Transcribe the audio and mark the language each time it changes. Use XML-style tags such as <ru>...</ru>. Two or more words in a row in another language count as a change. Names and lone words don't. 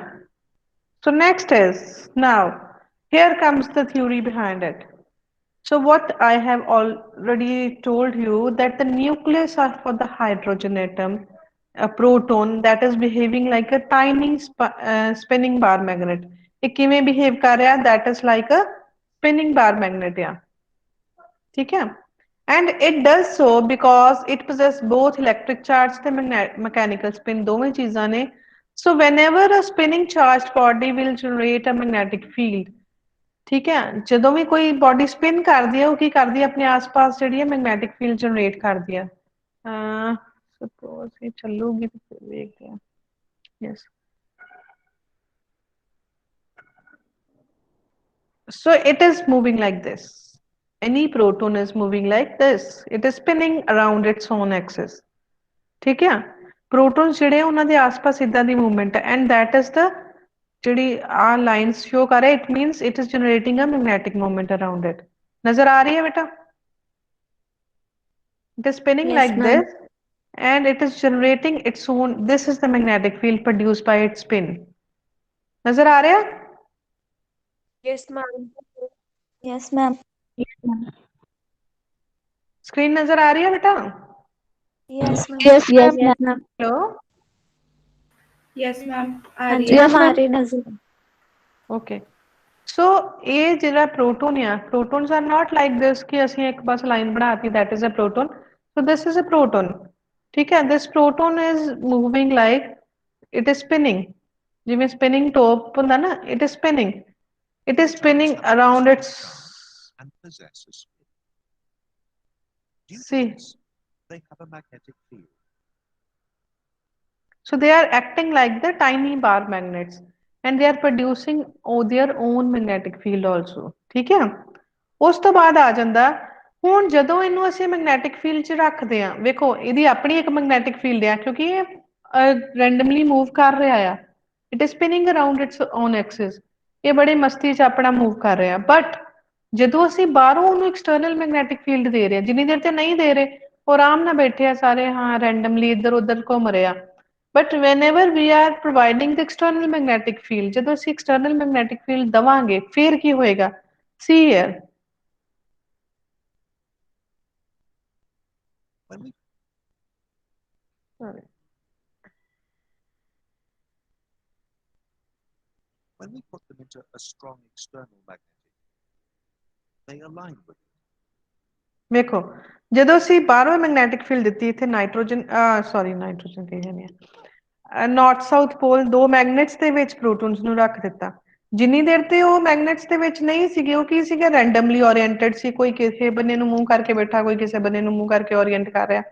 <en>So next is, now here comes the theory behind it. So what I have already told you, that the nucleus are for the hydrogen atom, a proton that is behaving like a tiny spinning bar magnet.</en> <pa>ਇਹ ਕਿਵੇਂ behave ਕਰ ਰਿਹਾ?</pa> <en>That is like a spinning bar magnet. Yeah.</en> <hi>ठीक है?</hi> <en>And it does so because it possesses both electric charge and mechanical spin.</en> <pa>ਦੋਵੇਂ ਚੀਜ਼ਾਂ ਨੇ.</pa> <en>So whenever a spinning charged body will generate a magnetic field.</en> <pa>ਠੀਕ ਹੈ, ਜਦੋਂ ਵੀ ਕੋਈ</pa> <en>body spin</en> <pa>ਕਰਦੀ ਹੈ, ਉਹ ਕੀ ਕਰਦੀ ਹੈ? ਆਪਣੇ ਆਸ-ਪਾਸ ਜਿਹੜੀ ਹੈ</pa> <en>magnetic field generate</en> <pa>ਕਰਦੀ ਹੈ। ਸਪੋਜ਼ ਇਹ ਚੱਲੂਗੀ ਤੇ ਫਿਰ ਵੇਖਦੇ ਹਾਂ।</pa> <en>ਯੈਸ, so it is moving like this. Any proton is moving like this. It is spinning around its own axis. ਠੀਕ ਹੈ, ਪ੍ਰੋਟੋਨਸ ਜਿਹੜੇ ਉਹਨਾਂ ਦੇ ਆਸ-ਪਾਸ ਇਦਾਂ ਦੀ ਮੂਵਮੈਂਟ ਹੈ, and that is the ਜਿਹੜੀ ਆ lines show ਕਰ ਰਿਹਾ, it means it is generating a magnetic moment around it.</en> <pa>ਨਜ਼ਰ ਆ ਰਹੀ ਹੈ ਬੇਟਾ?</pa> <en>It is spinning Yes, like ma'am. this and it is generating its own, this is the magnetic field produced by its spin.</en> <pa>ਨਜ਼ਰ ਆ ਰਿਹਾ?</pa> <en>Yes, ma'am. Yes, ma'am.</en> <pa>ਸਕਰੀਨ ਨਜ਼ਰ ਆ ਰਹੀ ਹੈ ਬੇਟਾ?</pa> <en>Yes, ma'am. Yes, ma'am. Yes, ma'am. ਹੈਲੋ? Yes ma'am आ</en> <hi>हाँ रही जी है। मैम, आ रही नजर।</hi> <pa>ਓਕੇ, ਸੋ ਇਹ ਜਿਹੜਾ ਪ੍ਰੋਟੋਨ ਆ,</pa> <en>protons are not like this</en> <pa>ਕਿ ਅਸੀਂ ਇੱਕ ਬਸ ਲਾਈਨ ਬਣਾਤੀ</pa> <en>that is a proton. So this is a proton.</en> <pa>ਠੀਕ ਹੈ,</pa> <en>this proton is moving like it is spinning.</en> <pa>ਜਿਵੇਂ</pa> <en>spinning top</en> <pa>ਹੁੰਦਾ ਨਾ,</pa> <en>it is spinning. It is spinning around its and possess a spin. Due to See. this, they have a magnetic field. So they are acting like the tiny bar magnets and they are producing their own magnetic field also.</en> <pa>ਠੀਕ ਹੈ। ਉਸ ਤੋਂ ਬਾਅਦ ਆ ਜਾਂਦਾ ਹੁਣ ਜਦੋਂ ਇਹਨੂੰ ਅਸੀਂ</pa> <en>magnetic field</en> <pa>'ਚ ਰੱਖਦੇ ਆ, ਵੇਖੋ ਇਹਦੀ ਆਪਣੀ ਇੱਕ</pa> <en>magnetic field</en> <pa>ਆ ਕਿਉਂਕਿ ਇਹ</pa> <en>randomly move</en> <pa>ਕਰ ਰਿਹਾ ਆ।</pa> <en>It is spinning around its own axis.</en> <pa>ਇਹ ਬੜੀ ਮਸਤੀ 'ਚ ਆਪਣਾ ਮੂਵ ਕਰ ਰਿਹਾ ਬਟ ਜਦੋਂ ਅਸੀਂ ਬਾਹਰੋਂ ਉਹਨੂੰ</pa> <en>external magnetic field</en> <pa>ਦੇ ਰਹੇ ਹਾਂ, ਜਿੰਨੀ ਦੇਰ ਤੇ ਨਹੀਂ ਦੇ ਰਹੇ ਉਹ ਆਰਾਮ ਨਾਲ ਬੈਠੇ ਆ ਸਾਰੇ, ਹਾਂ ਰੈਂਡਮਲੀ ਇੱਧਰ ਉੱਧਰ ਘੁੰਮ ਰਹੇ ਆ।</pa> <en>ਬਟ whenever we are providing the external magnetic field,</en> <pa>ਜਦੋਂ ਅਸੀਂ</pa> <en>external magnetic field</en> <pa>ਦਵਾਂਗੇ ਫਿਰ ਕੀ ਹੋਏਗਾ?</pa> <en>See here. When we Sorry. When we put them into a strong external magnetic, they align with it.</en> <pa>ਵੇਖੋ ਜਦੋਂ ਅਸੀਂ ਬਾਹਰੋਂ</pa> <en>magnetic field</en> <pa>ਦਿੱਤੀ ਇੱਥੇ ਨਾਈਟ੍ਰੋਜਨ ਕਹੀ ਜਾਂਦੇ ਆ,</pa> <en>north south pole</en> <pa>ਦੋ ਮੈਗਨੇਟਸ ਦੇ ਵਿੱਚ ਪ੍ਰੋਟੋਨਸ ਨੂੰ ਰੱਖ ਦਿੱਤਾ। ਜਿੰਨੀ ਦੇਰ ਤੇ ਉਹ ਮੈਗਨੇਟਸ ਦੇ ਵਿੱਚ ਨਹੀਂ ਸੀਗੇ ਉਹ ਕੀ ਸੀਗਾ?</pa> <en>randomly oriented</en> <pa>ਸੀ, ਕੋਈ ਕਿਸੇ ਬੰਨੇ ਨੂੰ ਮੂਵ ਕਰਕੇ ਬੈਠਾ, ਕੋਈ ਕਿਸੇ ਬੰਨੇ ਨੂੰ ਮੂਵ ਕਰਕੇ ਓਰੀਐਂਟ ਕਰ ਰਿਹਾ।</pa>